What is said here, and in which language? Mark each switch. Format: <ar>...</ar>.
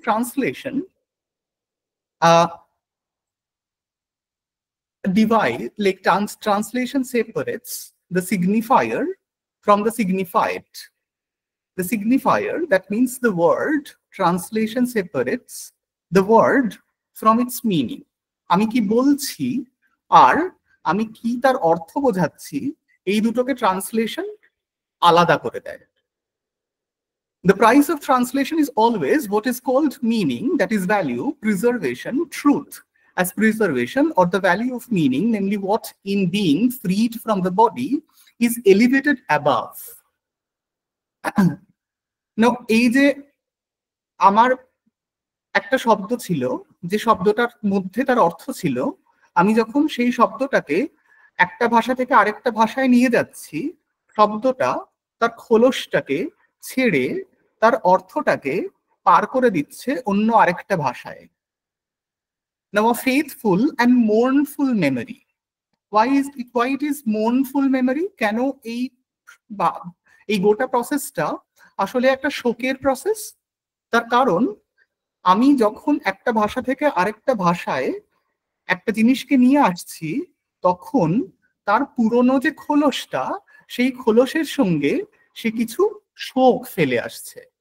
<en>Translation divide, like translation separates the signifier from the signified. The signifier, that means the word, translation separates the word from its meaning.</en> <bn>আমি কি বলছি আর আমি কি তার অর্থ বোঝাচ্ছি, এই দুটোকে ট্রান্সলেশন আলাদা করে দেয়।</bn> <en>The price of translation is always what is called meaning, that is value, preservation, truth as preservation, or the value of meaning, namely what in being freed from the body is elevated above. Now,</en> <bn>এই যে আমার একটা শব্দ ছিল, যে শব্দটার মধ্যে তার অর্থ ছিল, আমি যখন সেই শব্দটাকে একটা ভাষা থেকে আরেকটা ভাষায় নিয়ে যাচ্ছি, শব্দটা তার খোলসটাকে ছেড়ে তার অর্থটাকে পার করে দিচ্ছে অন্য আরেকটা ভাষায়।</bn> <en>Now, a faithful and mournful memory. Why it is mournful memory?</en> <bn>কেন এই এই গোটা প্রসেসটা আসলে একটা শোকের প্রসেস? তার কারণ আমি যখন একটা ভাষা থেকে আরেকটা ভাষায় একটা জিনিসকে নিয়ে আসছি, তখন তার পুরনো যে খোলসটা, সেই খোলসের সঙ্গে সে কিছু শোক ফেলে আসছে।</bn>